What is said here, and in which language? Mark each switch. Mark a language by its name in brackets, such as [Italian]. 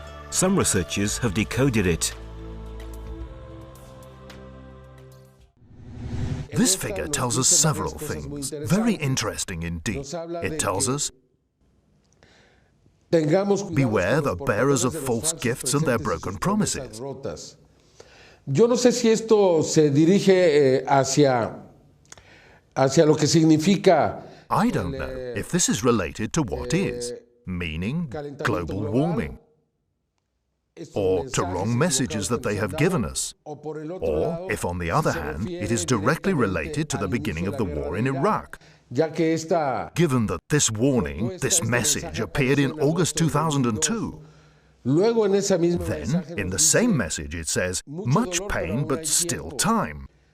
[English] Some researchers have decoded it. This figure tells us several things, very interesting indeed. It tells us, beware the bearers of false gifts and their broken promises. [Spanish] Yo no sé si esto se dirige hacia lo que significa. [English] I don't know if this is related to what is, meaning global warming, or to wrong messages that they have given us, or if, on the other hand, it is directly related to the beginning of the war in Iraq. Given that this warning, this message, appeared in August 2002, then, in the same message, it says, much pain but still time.